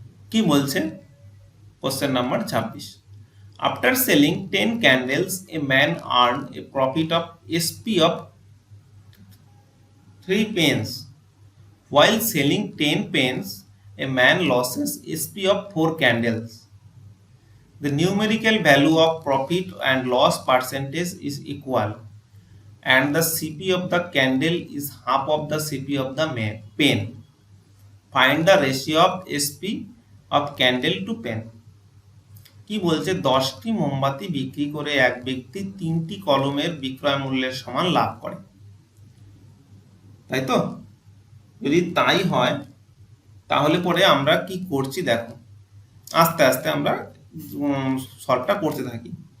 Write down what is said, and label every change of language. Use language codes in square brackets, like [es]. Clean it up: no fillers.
[bn] কি বলছে [en] Question number 26? After selling 10 candles a man earn a profit of SP of 3 pence, while selling 10 pence a man loses SP of 4 candles. The numerical value of profit and loss percentage is equal, and the CP of the candle is half of the CP of the pen. Find the ratio of SP of candle to pen. [bn] কি বলছে? 10টি মোমবাতি বিক্রি করে এক ব্যক্তি 3টি কলমের বিক্রয় মূল্যের সমান লাভ করে, তাই তো? যদি তাই হয় তাহলে পরে আমরা কি করছি দেখো, আস্তে আস্তে আমরা সলভটা করতে থাকি।